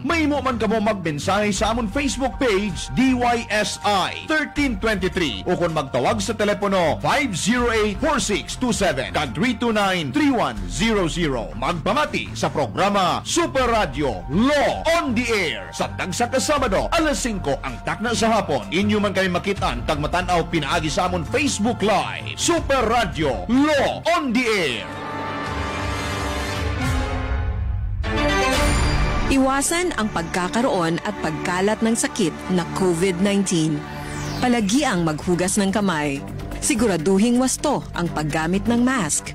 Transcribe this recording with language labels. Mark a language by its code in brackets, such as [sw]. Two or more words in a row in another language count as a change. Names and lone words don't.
[hil] May mo man kamo magbensahe sa amon Facebook page DYSI 1323 o kung magtawag sa telepono 508-4627 kag 329-3100. Magpamati sa programa Super Radio Law on the Air sa dagsa ka Sabado alas 5 ang takna sa hapon. Inyo man kami makitaan kag matanaw pinaagi sa amon Facebook Live. Super Radio Law on the Air. [tl] Iwasan ang pagkakaroon at pagkalat ng sakit na COVID-19. Palagiang maghugas ng kamay. Siguraduhing wasto ang paggamit ng mask.